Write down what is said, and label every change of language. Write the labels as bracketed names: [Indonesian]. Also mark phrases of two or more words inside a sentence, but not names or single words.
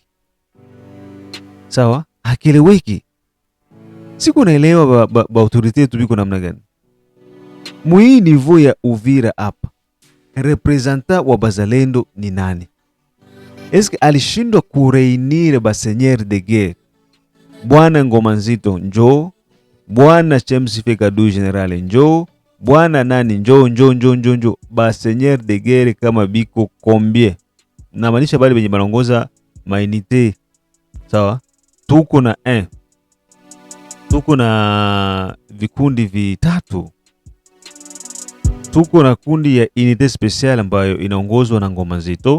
[Swahili] Sawa? Hakieleweki. Siku naelewa ba autorite tu biko namna gani. Mui niveau ya Uvira hapa, representant wa bazalendo ni nani? Eske alishindwa kureunir ba [French] seigneur de guerre? [Swahili] Bwana Ngoma Nzito njoo, Bwana James Fekadu General njoo, Bwana nani njoo. Ba [French] seigneur de guerre [Swahili] kama biko combien? Na maanisha bali benye banongoza mainite. Sawa? Tuko na vikundi vitatu. Tuko na kundi ya [French] unité spéciale [Swahili] ambayo inaongozwa na Ngoma Nzito.